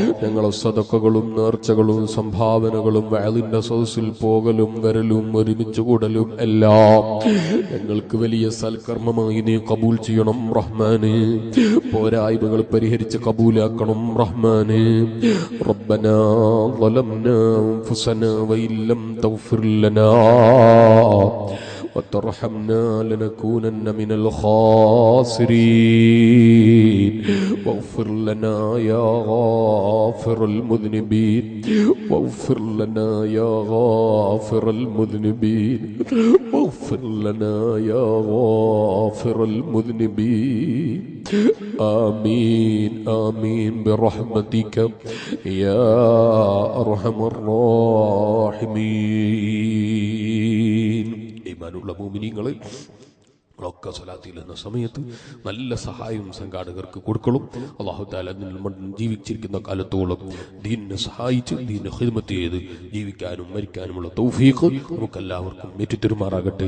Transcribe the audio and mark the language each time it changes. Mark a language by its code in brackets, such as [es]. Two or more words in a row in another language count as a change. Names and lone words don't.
[ml] ഞങ്ങളെ സദഖകളും നേർച്ചകളും സംഭാവനകളും വഅലിന്റെ സദസ്സിൽ പോകലും വരലും ഒരുമിച്ച് കൂടലും എല്ലാം ഞങ്ങൾക്ക് വലിയ സൽക്കർമ്മമായി നീ കബൂൽ ചെയ്യണം റഹ്മാന്. പോരായ്മകൾ പരിഹരിച്ച് കബൂലാക്കണം റഹ്മാന്. [ar] ربنا ظلمنا أنفسنا وإن لم تغفر لنا وترحمنا لنكونن من الخاسرين واغفر لنا يا غافر المذنبين واغفر لنا يا غافر المذنبين واغفر لنا يا غافر المذنبين آمين آمين برحمتك يا أرحم الراحمين. [ml] ഈമാനുള്ള മുഅ്മിനീങ്ങളെ ഒക്കെ സ്വലാത്തിൽ എന്ന സമയത്ത് നല്ല സഹായം സംഘാടകർക്ക് കൊടുക്കണം. [ar] الله تعالى [ml] ജീവിച്ചിരിക്കുന്ന കാലത്തോളം ദീനിനെ സഹായിച്ച് ദീനിനെ ഖിദ്മത്ത് ചെയ്ത് ജീവിക്കാനും മരിക്കാനുമുള്ള തൗഫീഖ് നമുക്കെല്ലാവർക്കും ഏറ്റുതരുമാറാകട്ടെ.